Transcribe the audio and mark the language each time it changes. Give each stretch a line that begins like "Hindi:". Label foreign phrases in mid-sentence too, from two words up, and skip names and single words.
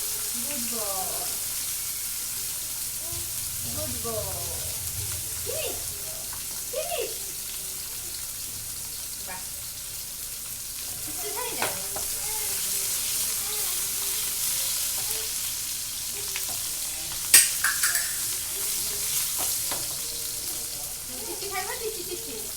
English: Good boy. Good boy. Finish. Finish.
Bangla: বাহ কিছু খাই না চিচি খাইবা চিচি চিচি